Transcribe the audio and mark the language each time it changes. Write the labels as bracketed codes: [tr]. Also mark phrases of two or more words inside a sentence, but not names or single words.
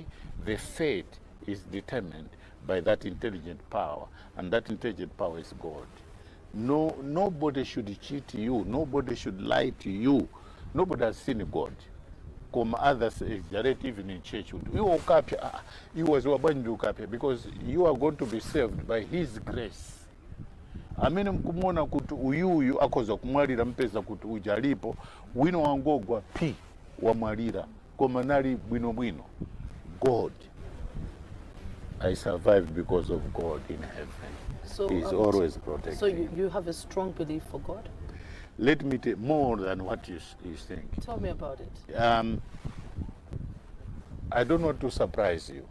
[en] The fate is determined by that intelligent power, and that intelligent power is God. No, nobody should cheat you. Nobody should lie to you. Nobody has seen God. Come others exaggerate even in church. You woke up, you was because you are going to be saved by His grace. [ny] Amene mkumona kuti uyuyu akoza kumwalira mpeza kuti ujalipo wino wangogwa pi wamwalira koma nali bwino. [en] God. I survived because of God in heaven. So, He's always protecting. So you have a strong belief for God? Let me tell more than what you think. Tell me about it. I don't want to surprise you.